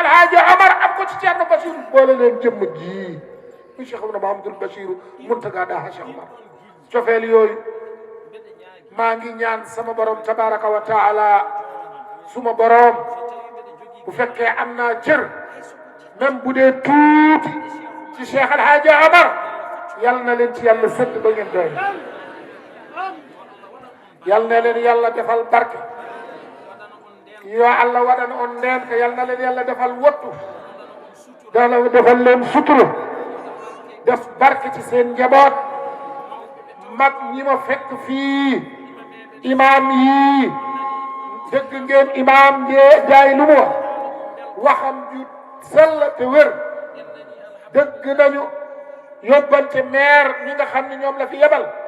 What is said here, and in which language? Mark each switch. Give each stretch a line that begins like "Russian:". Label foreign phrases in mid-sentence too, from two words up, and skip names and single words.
Wolof: Hadji Omar am ko ci Thierno Bachir boole leen jëmm ji mu Cheikh Mouhamadoul Bachir Mountaga Daha Cheikh Omar cofeel yooyu maa ngi ñaan sama borom
Arabic: تبارك وتعالى
Wolof: suma borom bu fekkee am naa cër même bu dee tuuti ci Cheikh El Hadji Omar yal na leen ci yàlla sëdd ba ngeen doy yal na leen yàlla defal barke
Fula: yo Allah waɗana on ndenka
Wolof: yal na leen yàlla defal wottu dana defal leen sutura def barke ci seen njaboot mag ñi ma fekk fii imam yi dëgg ngeen imam jaay lu mu wax waxam ju sell te wér dëgg nañu yóbbante maire ñi nga xam ne ñoom la fi yebal